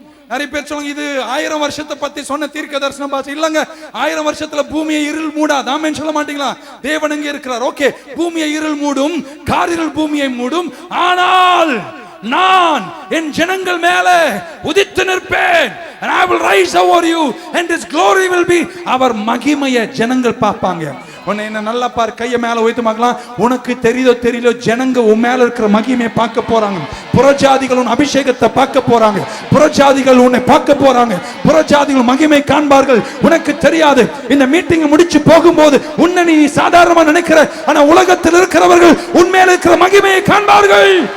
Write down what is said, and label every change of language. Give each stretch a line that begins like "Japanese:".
Tamil: நிறைய பேர் சொல்லுங்க இது 1000 வருஷத்தை பத்தி சொன்ன தீர்க்க தரிசனம் பாத்து. இல்லங்க, 1000 வருஷத்துல பூமியை இருள் மூடாது. ஆமென் சொல்ல மாட்டீங்களா? தேவன் இங்கே இருக்கிறார். ஓகே, பூமியை இருள் மூடும், காரிருள் பூமியை மூடும், ஆனால் நான் என் ஜனங்கள் மேலே உதித்து நிற்பேன்.
English: And I will rise over you and his glory will be.
Tamil: அவர் மகிமையை ஜனங்கள் பார்ப்பாங்க. உன்னை என்ன நல்லா பார், கையை மேல உயர்த்தி பார்க்கலாம். உனக்கு தெரியுதோ தெரியல, ஜனங்க உன் மேல இருக்கிற மகிமையை பார்க்க போறாங்க. புறஜாதிகள் உன் அபிஷேகத்தை பார்க்க போறாங்க, புறஜாதிகள் உன்னை பார்க்க போறாங்க, புறஜாதிகள் மகிமை காண்பார்கள். உனக்கு தெரியாது, இந்த மீட்டிங் முடிச்சு போகும்போது உன்னை நீ சாதாரணமா நினைக்கிற, ஆனா உலகத்தில் இருக்கிறவர்கள் உன் மேல இருக்கிற மகிமையை காண்பார்கள்.